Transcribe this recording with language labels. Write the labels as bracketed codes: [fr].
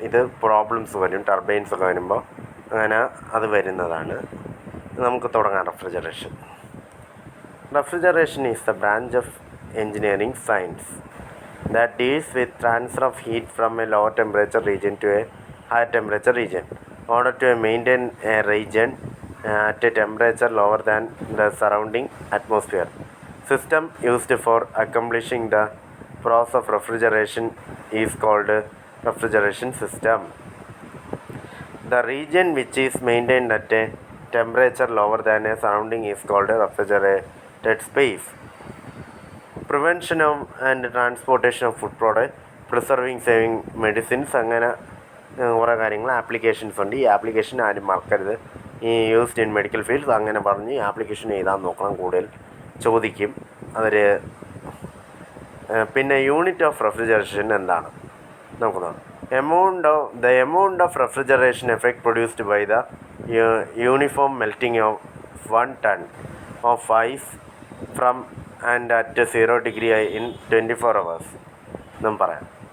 [ml] ഇത് പ്രോബ്ലംസ് വരും, ടർബൈൻസ് ഒക്കെ വരുമ്പോൾ അങ്ങനെ അത് വരുന്നതാണ്. നമുക്ക് തുടങ്ങാം. [en] Refrigeration is the branch of engineering science that deals with transfer of heat from a low temperature region to a high temperature region in order to maintain a region at a temperature lower than the surrounding atmosphere. System used for accomplishing the process of refrigeration is called refrigeration system. The region which is maintained at a temperature lower than a surrounding is called a refrigerated space. Prevention of and transportation of food product, preserving, saving medicines, [ml] അങ്ങനെ കുറേ കാര്യങ്ങൾ applications ഉണ്ട്. ഈ application ആരും മറക്കരുത്. ഈ [en] used in medical fields [ml] അങ്ങനെ പറഞ്ഞ് ഈ ആപ്ലിക്കേഷൻ എഴുതാൻ നോക്കണം, കൂടുതൽ ചോദിക്കും അവർ. പിന്നെ യൂണിറ്റ് ഓഫ് റെഫ്രിജറേഷൻ എന്താണ് നമുക്ക് നോക്കാം. [en] The amount of refrigeration effect produced by the uniform melting of 1 ton of ice from and at 0 degree in 24 hours. [ml] നാം പറയാം.